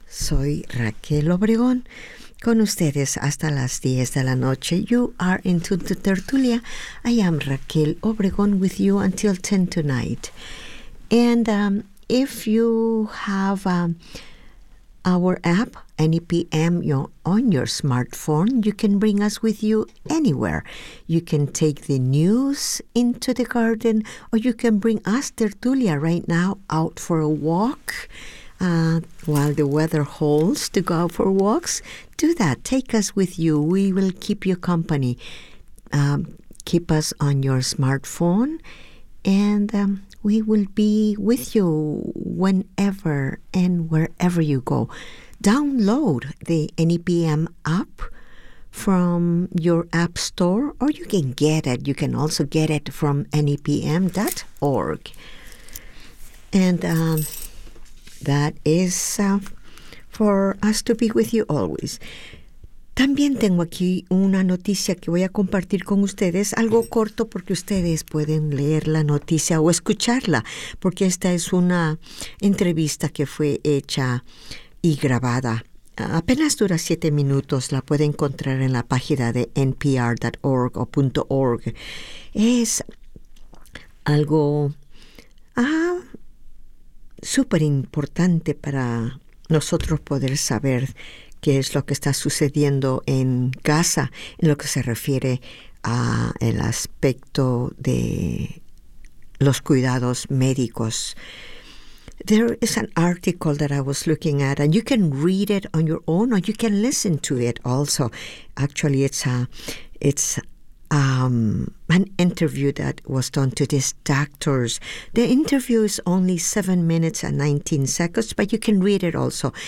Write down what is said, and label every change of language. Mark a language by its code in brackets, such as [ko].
[es] Soy Raquel Obregón, con ustedes hasta las 10 de la noche. [en] You are in tune to Tertulia. I am Raquel Obregón with you until 10 tonight. And if you have our app, NEPM, on your smartphone, you can bring us with you anywhere. You can take the news into the garden, or you can bring us, Tertulia, right now out for a walk while the weather holds to go out for walks. Do that. Take us with you. We will keep you company. Keep us on your smartphone, and we will be with you whenever and wherever you go. Download the NEPM app from your app store, or you can get it. You can also get it from NEPM.org. And that is for us to be with you always. [es] También tengo aquí una noticia que voy a compartir con ustedes, algo corto porque ustedes pueden leer la noticia o escucharla, porque esta es una entrevista que fue hecha y grabada. Apenas dura 7 minutos, la puede encontrar en la página de npr.org o .org. Es algo súper importante para nosotros poder saber qué es lo que está sucediendo en Gaza en lo que se refiere a el aspecto de los cuidados médicos. [en] There is an article that I was looking at, and you can read it on your own, or you can listen to it also. Actually, it's an interview that was done to these doctors. The interview is only 7 minutes and 19 seconds, but you can read it also.